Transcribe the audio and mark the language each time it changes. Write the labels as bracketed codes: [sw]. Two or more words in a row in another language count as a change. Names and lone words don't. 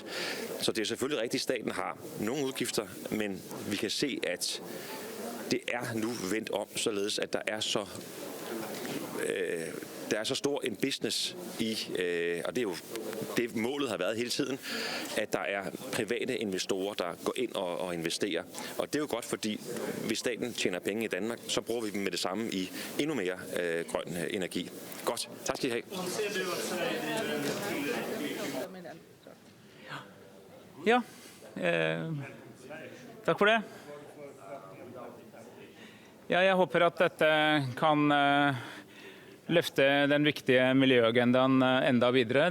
[da] Så det er selvfølgelig rigtigt, at staten har nogle udgifter, men vi kan se, at det er nu vendt om, således at der er så stor en business i, og det er jo det målet har været hele tiden, at der er private investorer, der går ind og investerer. Og det er jo godt, fordi hvis staten tjener penge i Danmark, så bruger vi dem med det samme i endnu mere grøn energi. Godt, tak skal I have. [no] Ja, takk for det. Ja, jeg håper at dette kan løfte den viktige miljøagendaen enda videre.